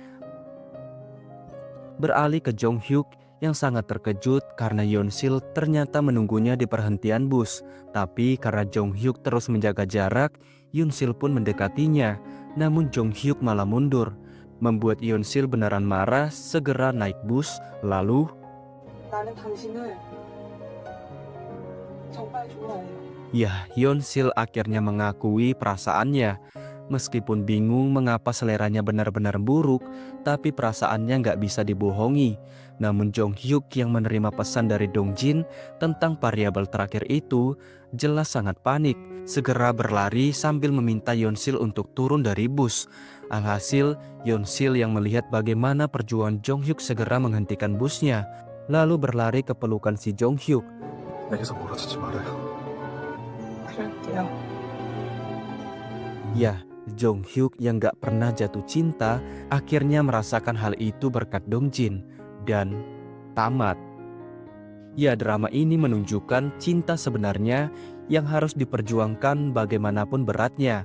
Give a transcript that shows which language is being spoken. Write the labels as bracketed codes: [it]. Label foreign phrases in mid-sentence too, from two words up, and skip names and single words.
[id] Beralih ke Jong Hyuk yang sangat terkejut karena Yeonsil ternyata menunggunya di perhentian bus. Tapi karena Jong Hyuk terus menjaga jarak, Yeonsil pun mendekatinya. Namun Jong Hyuk malah mundur, membuat Yeonsil beneran marah, segera naik bus. Lalu [ko] 나는 당신을 정말 좋아해요. [id] ya, Yeonsil akhirnya mengakui perasaannya. Meskipun bingung mengapa seleranya benar-benar buruk, tapi perasaannya nggak bisa dibohongi. Namun Jong Hyuk yang menerima pesan dari Dong Jin tentang variabel terakhir itu jelas sangat panik. Segera berlari sambil meminta Yeonsil untuk turun dari bus. Alhasil, Yeonsil yang melihat bagaimana perjuangan Jong Hyuk segera menghentikan busnya, lalu berlari ke pelukan si Jong Hyuk. [ko] 내게서 멀어지지 말아요. 그럴게요. [id] Ya, Jong Hyuk yang gak pernah jatuh cinta akhirnya merasakan hal itu berkat Dong Jin dan tamat. Ya, drama ini menunjukkan cinta sebenarnya yang harus diperjuangkan bagaimanapun beratnya.